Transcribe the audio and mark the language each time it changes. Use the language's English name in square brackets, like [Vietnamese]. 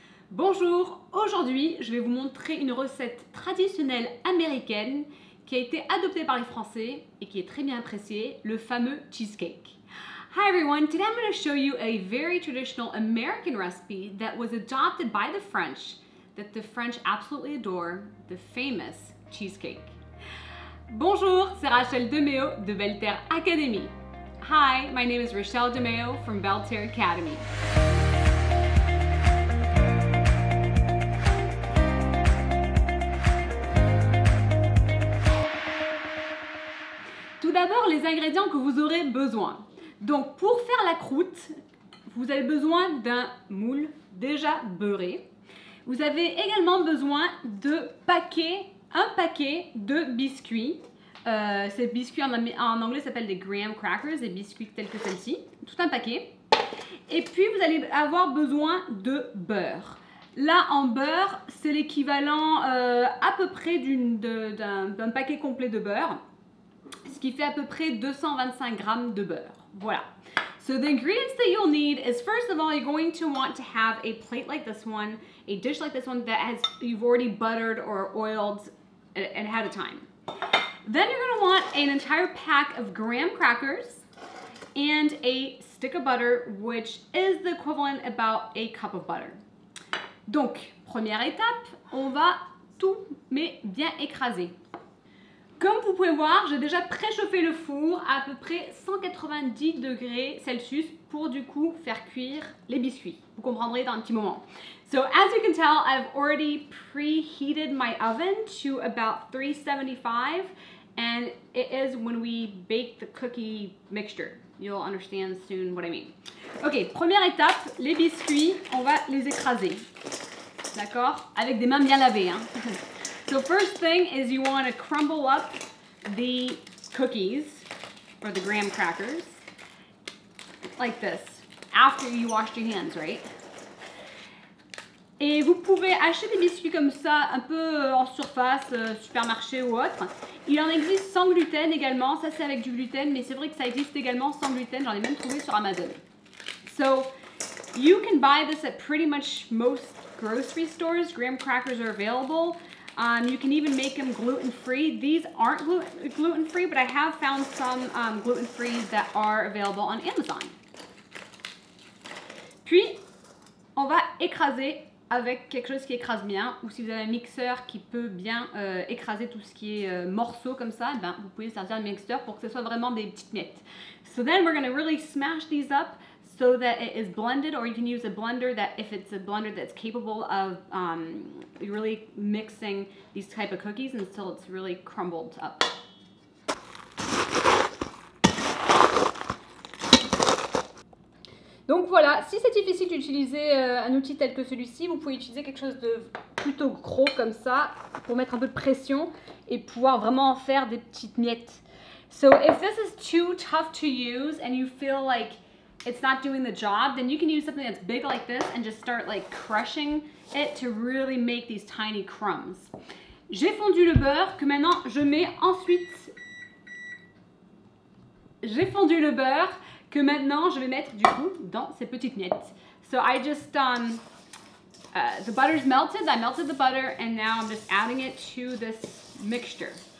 [French] Bonjour, aujourd'hui je vais vous montrer une recette traditionnelle américaine qui a été adoptée par les Français et qui est très bien appréciée, le fameux cheesecake. [English] Hi everyone, today I'm going to show you a very traditional American recipe that was adopted by the French, that the French absolutely adore, the famous cheesecake. [French] Bonjour, c'est Rachel DeMeo de Belle Terre Academy. [English] Hi, my name is Rachel DeMeo from Belle Terre Academy. [French] Tout d'abord, les ingrédients que vous aurez besoin. Donc, pour faire la croûte, vous avez besoin d'un moule déjà beurré. Vous avez également besoin de un paquet de biscuits. Ces biscuits en anglais s'appellent des graham crackers, des biscuits tels que celle-ci. Tout un paquet. Et puis, vous allez avoir besoin de beurre. Là, en beurre, c'est l'équivalent à peu près d'un paquet complet de beurre. Ce qui fait à peu près 225 grammes de beurre. Voilà. [English] So the ingredients that you'll need is, first of all, you're going to want to have a plate like this one, a dish like this one that you've already buttered or oiled ahead of time. Then you're going to want an entire pack of graham crackers and a stick of butter, which is the equivalent about a cup of butter. [French] Donc, première étape, on va tout mais bien écraser. Comme vous pouvez voir, j'ai déjà préchauffé le four à peu près 190 degrés Celsius pour du coup faire cuire les biscuits. Vous comprendrez dans un petit moment. [English] So as you can tell, I've already preheated my oven to about 375, and it is when we bake the cookie mixture. You'll understand soon what I mean. [French] Ok, première étape, les biscuits, on va les écraser. D'accord? Avec des mains bien lavées, hein. [English] So first thing is you want to crumble up the cookies or the graham crackers like this after you washed your hands, right? [French] Et vous pouvez acheter des biscuits comme ça un peu en surface, supermarché ou autre. Il en existe sans gluten également, ça c'est avec du gluten, mais c'est vrai que ça existe également sans gluten, j'en ai même trouvé sur Amazon. [English] So you can buy this at pretty much most grocery stores. Graham crackers are available. You can even make them gluten-free. These aren't gluten-free, but I have found some gluten-free that are available on Amazon. [French] Puis, on va écraser avec quelque chose qui écrase bien, ou si vous avez un mixeur qui peut bien écraser tout ce qui est morceaux comme ça, ben, vous pouvez sortir un mixeur pour que ce soit vraiment des petites miettes. [English] So then we're going to really smash these up so that it is blended, or you can use a blender that, if it's a blender that's capable of really mixing these type of cookies until it's really crumbled up. [French] Donc voilà, si c'est difficile d'utiliser un outil tel que celui-ci, vous pouvez utiliser quelque chose de plutôt gros comme ça pour mettre un peu de pression et pouvoir vraiment en faire des petites miettes. [English] So if this is too tough to use and you feel like it's not doing the job, then you can use something that's big like this and just start like crushing it to really make these tiny crumbs. [French] J'ai fondu le beurre que maintenant je mets ensuite. J'ai fondu le beurre que maintenant je vais mettre du coup dans ces petites miettes. [English] So I just the butter's melted. I melted the butter and now I'm just adding it to this mixture.